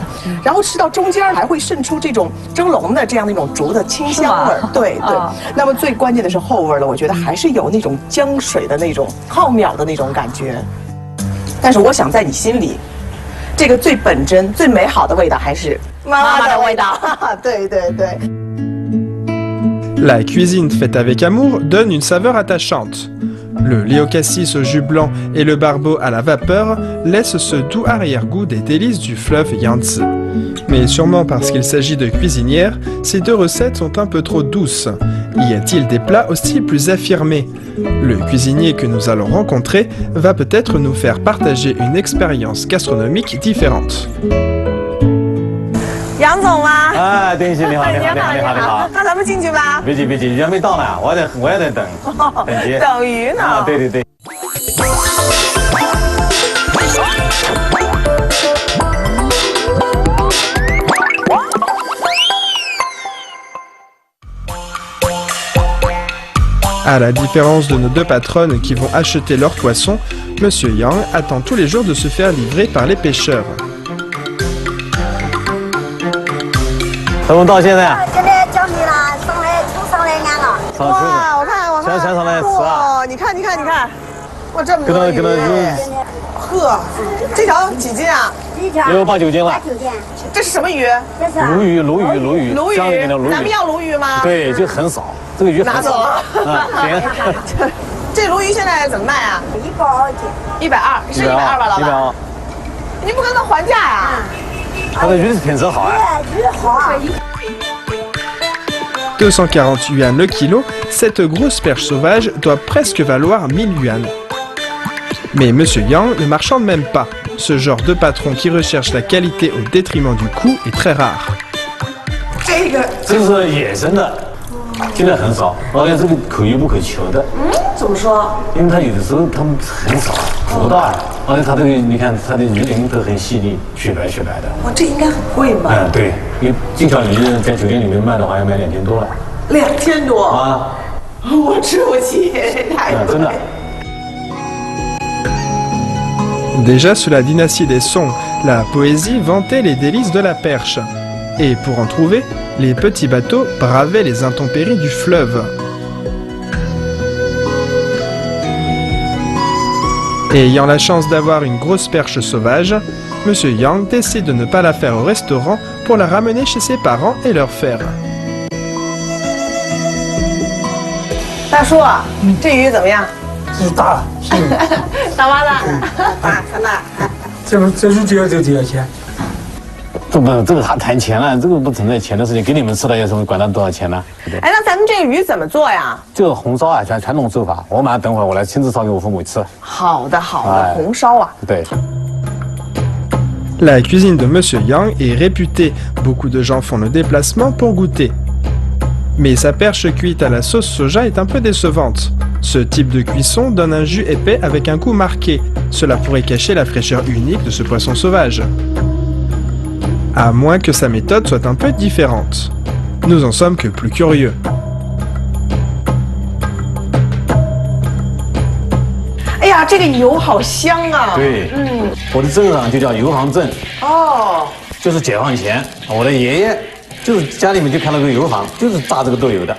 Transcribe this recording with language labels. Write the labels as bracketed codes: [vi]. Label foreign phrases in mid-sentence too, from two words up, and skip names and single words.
[zh] 然后吃到中间还会渗出这种蒸笼的这样的一种竹的清香味儿。对对。那么最关键的是后味儿了，我觉得还是有那种江水的那种浩渺的那种感觉。但是我想在你心里，这个最本真、最美好的味道还是妈妈的味道。对对对。 [fr] La cuisine faite avec amour donne une saveur attachante. Le lait au cassis au jus blanc et le barbeau à la vapeur laissent ce doux arrière-goût des délices du fleuve Yangtze. Mais sûrement parce qu'il s'agit de cuisinières, ces deux recettes sont un peu trop douces. Y a-t-il des plats aussi plus affirmés? Le cuisinier que nous allons rencontrer va peut-être nous faire partager une expérience gastronomique différente. [zh] 杨总吗？啊，丁姐你好，你好，你好，你好，你好。那咱们进去吧。别急，别急，人没到呢，我也在等，等急。等鱼呢？啊，对对对。 [fr] À la différence de nos deux patronnes qui vont acheter leurs poissons, Monsieur Yang attend tous les jours de se faire livrer par les pêcheurs. [zh] 怎么到现在？现在叫你了，上来都上来2个。哇，我看，全上来吃啊！你看，哇，这么多鱼！呵，这条几斤啊？一条有8、9斤了。 8、9斤。这是什么鱼？这是鲈鱼。江里面的鲈鱼。咱们要鲈鱼吗？对，就很少，这个鱼拿走了。行。这鲈鱼现在怎么卖啊？120斤。 120，是120吧，老板？120。你不跟他还价呀？它的鱼的品质好啊。鱼好啊。 [fr] 240 yuan le kilo, cette grosse perche sauvage doit presque valoir 1000 yuan. Mais Monsieur Yang ne marchande même pas. Ce genre de patron qui recherche la qualité au détriment du coût est très rare. [zh] 这是野生的，现在很少，而且这个可遇不可求的。怎么说？因为它有的时候它们很少，捕不到啊，而且它这个你看它的鱼鳞都很细腻，雪白雪白的。哇，这应该很贵吧？嗯，对，因为这条鱼在酒店里面卖的话要卖2000多了。 2000多啊！我吃不起，太贵。真的。 [fr] Déjà sous la dynastie des Song, la poésie vantait les délices de la perche. Et pour en trouver, les petits bateaux bravaient les intempéries du fleuve. Et ayant la chance d'avoir une grosse perche sauvage, Monsieur Yang décide de ne pas la faire au restaurant pour la ramener chez ses parents et leur faire. [zh] 大叔，这鱼怎么样？是大，大妈大，大很大。这是就要钱。这个还谈钱了，这个不存在钱的事情。给你们吃的有什么管它多少钱呢？对不对？哎，那咱们这个鱼怎么做呀？这个红烧啊，传统做法。我马上等会儿我来亲自烧给我父母吃。好的，好的，红烧啊。对。 [fr] La cuisine de Monsieur Yang est réputée. Beaucoup de gens font le déplacement pour goûter. Mais sa perche cuite à la sauce soja est un peu décevante. Ce type de cuisson donne un jus épais avec un goût marqué. Cela pourrait cacher la fraîcheur unique de ce poisson sauvage. À moins que sa méthode soit un peu différente. Nous en sommes que plus curieux. [zh] 哎呀，这个油好香啊！对，我的镇上就叫油行镇。哦，就是解放前，我的爷爷就是家里面就开了个油行，就是榨这个豆油的。